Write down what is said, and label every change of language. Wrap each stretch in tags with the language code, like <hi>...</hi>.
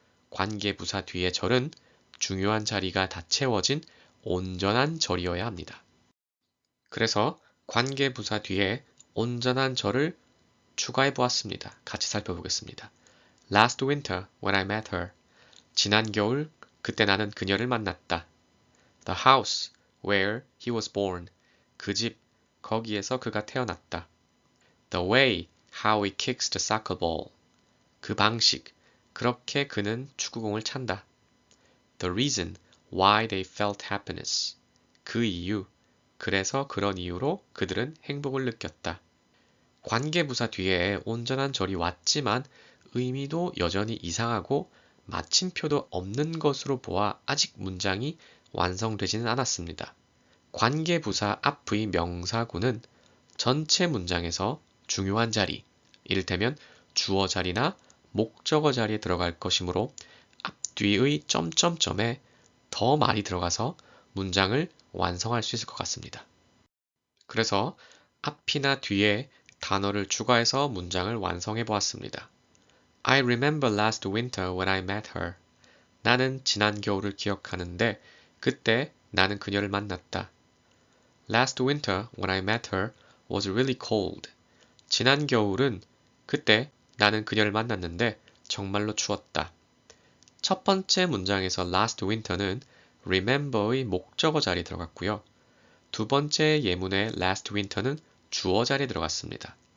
<ko>관계부사 뒤의 절은 중요한 자리가 다 채워진 온전한 절이어야 합니다. 그래서 관계부사 뒤에 온전한 절을 추가해 보았습니다. 같이 살펴보겠습니다.</ko> <en>Last winter when I met her.</en> <ko>지난 겨울 그때 나는 그녀를 만났다.</ko> <en>The house where he was born.</en> <ko>그 집 거기에서 그가 태어났다.</ko> <en>The way how he kicks the soccer ball.</en> <ko>그 방식 그렇게 그는 축구공을 찬다.</ko> <en>The reason why they felt happiness.</en> <ko>그 이유 그래서 그런 이유로 그들은 행복을 느꼈다. 관계부사 뒤에 온전한 절이 왔지만 의미도 여전히 이상하고 마침표도 없는 것으로 보아 아직 문장이 완성되지는 않았습니다. 관계부사 앞의 명사구는 전체 문장에서 중요한 자리, 이를테면 주어 자리나 목적어 자리에 들어갈 것이므로 앞뒤의 점점점에 더 많이 들어가서 문장을 완성할 수 있을 것 같습니다. 그래서 앞이나 뒤에 단어를 추가해서 문장을 완성해 보았습니다.</ko> <en>I remember last winter when I met her.</en> <ko>나는 지난 겨울을 기억하는데 그때 나는 그녀를 만났다.</ko> <en>Last winter when I met her was really cold.</en> <ko>지난 겨울은 그때 나는 그녀를 만났는데 정말로 추웠다. 첫 번째 문장에서 last winter는 remember의 목적어 자리에 들어갔고요. 두 번째 예문의 last winter는 주어 자리에 들어갔습니다.</ko>